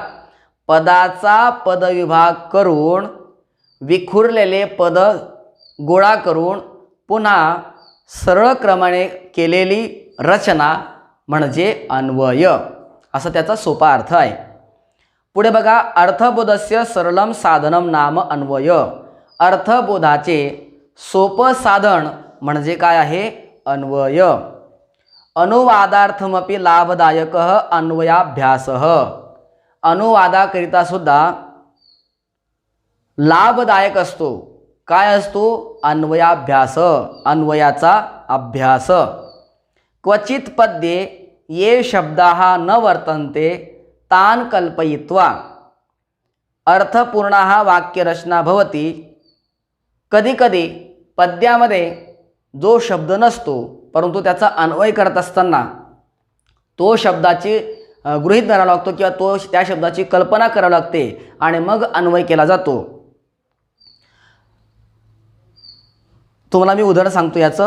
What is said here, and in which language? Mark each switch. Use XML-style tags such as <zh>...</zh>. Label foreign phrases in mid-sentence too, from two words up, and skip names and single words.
<mr>पदाचा पदविभाग करून विखुरलेले पद गोळा करून पुन्हा सरळ क्रमाने केलेली रचना म्हणजे अन्वय, असा त्याचा सोपा अर्थ आहे. पुढे बघा,</mr> <sa>अर्थबोधस्य सरलम साधनम नाम अन्वय.</sa> <mr>अर्थबोधाचे सोपं साधन म्हणजे काय आहे, अन्वय.</mr> <sa>अनुवादार्थमपि लाभदायक अन्वयाभ्यास.</sa> <mr>अनुवादाकरिता सुद्धा लाभदायक असतो, काय असतो, अन्वयाभ्यास, अन्वयाचा अभ्यास.</mr> <sa>क्वचित पद्ये ये शब्दाः न वर्तन्ते तान कल्पयित्वा अर्थपूर्णः वाक्यरचना भवति.</sa> <mr>कधीकधी पद्यामध्ये जो शब्द नसतो परंतु त्याचा अन्वय करत असताना तो शब्दाची गृहीत धरावा लागतो किंवा त्या शब्दाची कल्पना करावी लागते आणि मग अन्वय केला जातो. तुम्हाला मी उदाहरण सांगतो याचं.</mr>